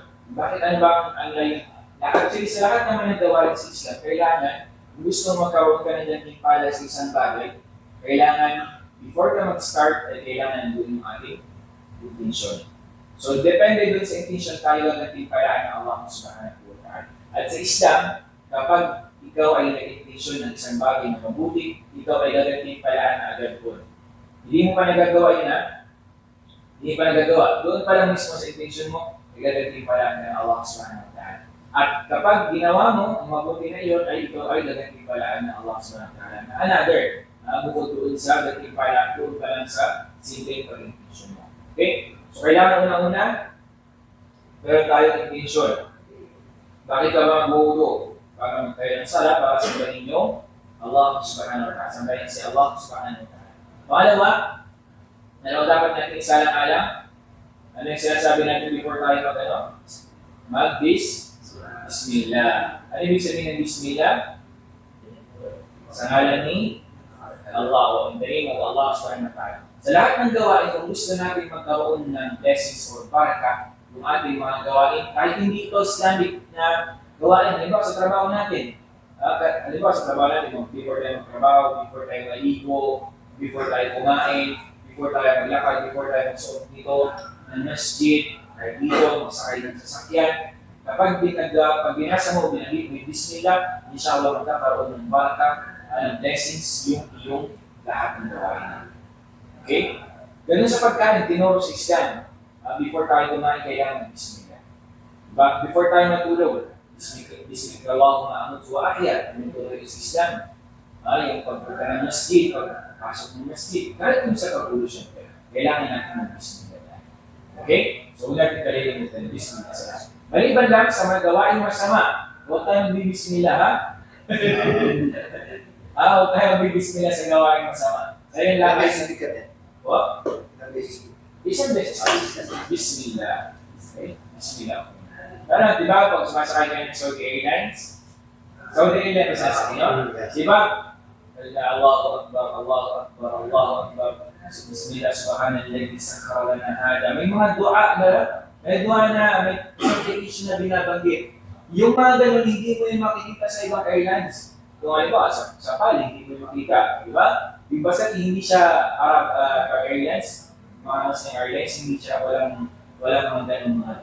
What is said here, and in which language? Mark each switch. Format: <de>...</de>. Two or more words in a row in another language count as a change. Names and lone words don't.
<tl>Bakit ano ba ang layo? Actually, sa lahat naman ng gawain sa Islam, kailangan gusto magkaroon ka na dyan pala sa isang bagay, kailangan, before ka mag-start, ay kailangan nandun yung ating intention. So, depende dun sa intention tayo ang nagtimpalaan ng</tl> <ar>الله سبحانه وتعالى.</ar> <tl>At sa Islam, kapag ikaw ay nag-intention ng isang bagay na mabuti, ikaw ay nagtimpalaan na agad po. Hindi mo pa nagagawa yun hindi pa nagagawa. Doon pa lang mismo sa intention mo, ay nagtimpalaan ng</tl> <ar>الله سبحانه وتعالى.</ar> <tl>At kapag ginawa mo, ang mabuti na iyon ay ito ay nagtimpalaan ng</tl> <ar>الله سبحانه وتعالى.</ar> <tl>Another, bukod doon sa nagtimpalaan, doon pa lang sa simple pag-intention mo. Okay? So, kailangan una-una, meron tayong intention. Bakit ka ba mag-uudo? Para magtayo ng sala, para sambahin nyo</tl> <ar>الله سبحانه وتعالى.</ar> <tl>Sambahin si</tl> <ar>الله سبحانه وتعالى.</ar> <tl>Pangalawa, dapat natin isalang-alang. Ano yung sinasabi natin before tayo Bismillah. Ano ibig sabihin ng Bismillah? Sa ngalan ni Allah o</tl> <en>in the name of Allah</en> <ar>سبحانه وتعالى.</ar> <tl>Sa lahat ng gawain, kung gusto natin magkaroon ng blessings or baraka, yung ating mga gawain, kahit hindi ito Islamic na gawain, halimbawa sa trabaho natin, before tayo magtrabaho, before tayo maligo, before tayo kumain, before tayo maglakad, before tayo magsuot dito ng masjid, kahit dito, masakay ng sasakyan, kapag binasa mo, binanggit mo yung Bismillah, inshallah magkakaroon ng baraka, ng blessings, yung iyong lahat ng gawain. Okay? Ganun sa pagkain, tinuro sa Islam. Before tayo kumain, kailangan ng Bismillah. Before tayo matulog,</tl> <ar>بسم الله اللهم أموت وأحيا.</ar> <tl>Yung tuloy sa Islam. Yung pagpunta ng masjid, pagpasok ng masjid, kahit kung sa pag-ulo syempre, kailangan natin ng Bismillah. Okay? So, huwag natin kalilimutan ng Bismillah sa Islam. Maliban lang sa mga gawain masama, huwag tayong bibismillah, ha? Huwag tayong bibismillah sa gawain masama. Sa yung labis na tikat yan. What? Isang beses. Bismillah. Okay? Bismillah. Pero, di ba, pag sumasakay kayo ng Saudi Airlines, Saudi Airlines sasakay, no? Di ba?</tl> <ar>الله أكبر الله أكبر الله أكبر. بسم الله سبحان الله سخر لنا هذا.</ar> <tl>May mga dua na, may certification na binabanggit. Yung mga ganun, hindi mo yung makikita sa ibang airlines. Kung ano ba, sa Pali, hindi mo yung makikita. Di ba? Basta hindi siya Arab Airlines, mga Muslim Airlines, hindi siya walang mga ganun mga dua.</tl>